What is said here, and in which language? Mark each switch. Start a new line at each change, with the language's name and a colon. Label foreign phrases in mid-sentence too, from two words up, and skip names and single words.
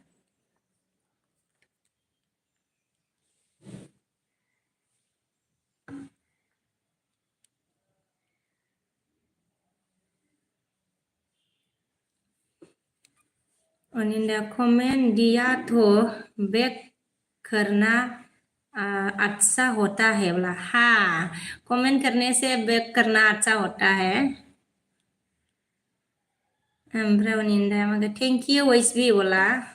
Hindi: अनिंदा कमेंट दिया तो बैक करना अच्छा होता है बोला हाँ कमेंट करने से बैक करना अच्छा होता है
Bodo: ओमफ्राय अनिंदा मगे
English: thank you
Bodo: ऐसबी बोला